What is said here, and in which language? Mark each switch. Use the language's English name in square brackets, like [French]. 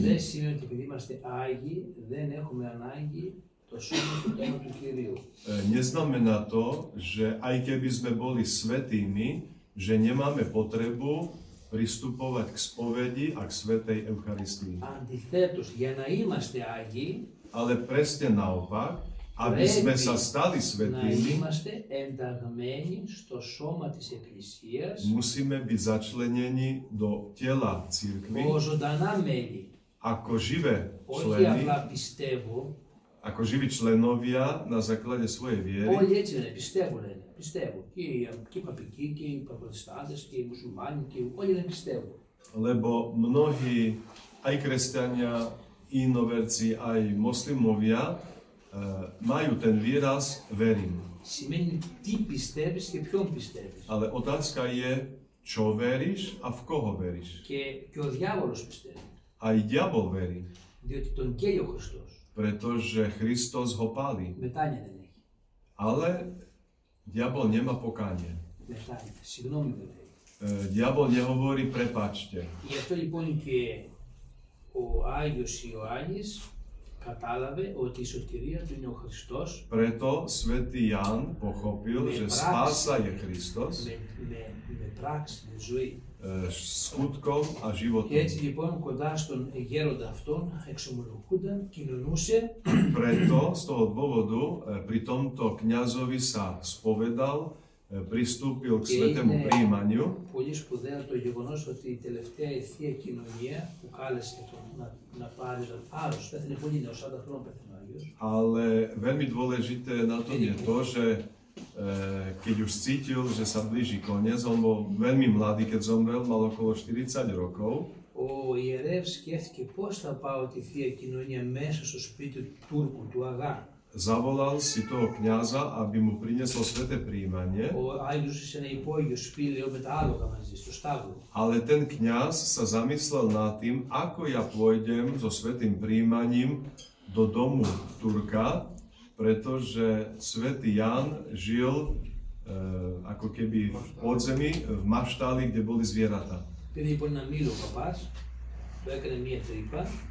[Greek] Δεν σημαίνει ότι επειδή είμαστε Άγιοι, δεν έχουμε ανάγκη το σώμα και το αίμα του Κυρίου. [Slovak] Neznamená to, že aj keby sme boli svätými, že nemáme potrebu pristupovať k spovedi a k svätej Eucharistii. [Greek] Αντιθέτως, για να είμαστε Άγιοι, [Slovak] Ale presne naopak, aby sme sa stali [Greek] να [Slovak] svätými, [Greek] είμαστε ενταγμένοι στο σώμα της Εκκλησίας [Slovak] musíme byť začlenení do tela cirkvi [Greek] ως ζωντανά μέλη. [Slovak] ako živé [Greek] Όχι [Slovak] členy, [Greek] απλά πιστεύω, [Slovak] ako živí členovia na základe svojej viery, [Greek] όλοι έτσι λένε, πιστεύω λένε, πιστεύω. Και οι παπικοί και οι προτεστάντες και οι μουσουλμάνοι και όλοι λένε πιστεύω. [Slovak] lebo mnohí, aj kresťania, inoverci, aj moslimovia, majú ten výraz verím. [Greek] Σημαίνει τι πιστεύεις και ποιον πιστεύεις. [Slovak] Ale otázka je, čo veríš a v koho veríš. [Greek] Και ο διάβολος πιστεύει. [Slovak] Aj diabol verí, [Greek] Διότι τον καίει ο Χριστός. [Slovak] pretože Kristus ho pálí. [Greek] Μετάνοια δεν έχει. [Slovak] Ale diabol nemá pokánie. [Greek] Μετάνοια. Συγγνώμη δεν λέει. [Slovak] Diabol nehovorí prepáčte. [Greek] Γι' αυτό λοιπόν και ο Άγιος Ιωάννης κατάλαβε ότι η σωτηρία του είναι ο Χριστός. [Slovak] Preto svätý Ján pochopil, že spása je Kristus [Greek] Με πράξη, με ζωή. [Slovak] skutkom a životom. [Greek] Και έτσι λοιπόν κοντά στον γέροντα αυτόν εξομολογούνταν, κοινωνούσε. [Slovak] Preto z toho dôvodu pri tomto kňazovi sa spovedal, pristúpil k svätému prijímaniu. [Greek] Πολύ σπουδαίο το γεγονός ότι η τελευταία η Θεία Κοινωνία που κάλεσε τον να πάρει άρρωστο, πέθανε πολύ νέος, 40 χρόνια πέθανε ο Άγιος. [Slovak] Ale veľmi dôležité na tom je to, že keď už cítil, že sa blíži koniec, on bol veľmi mladý, keď zomrel, mal okolo 40 rokov. [Greek] Ο ιερεύς σκέφτηκε πώς θα πάω τη Θεία Κοινωνία μέσα στο σπίτι του Τούρκου, του Αγά. [Slovak] Zavolal si toho kňaza, aby mu priniesol sväté prijímanie. [Greek] Ο Άγιος σε ένα υπόγειο σπήλαιο με τα άλογα μαζί, στο στάβλο. [Slovak] Ale ten kňaz sa zamyslel nad tým, ako ja pôjdem so svätým prijímaním do domu Turka, pretože svätý Ján žil ako keby v podzemí, v maštáli, kde boli zvieratá. [Greek] Πήρε λοιπόν ένα μήλο ο παπάς, του έκανε μία τρύπα.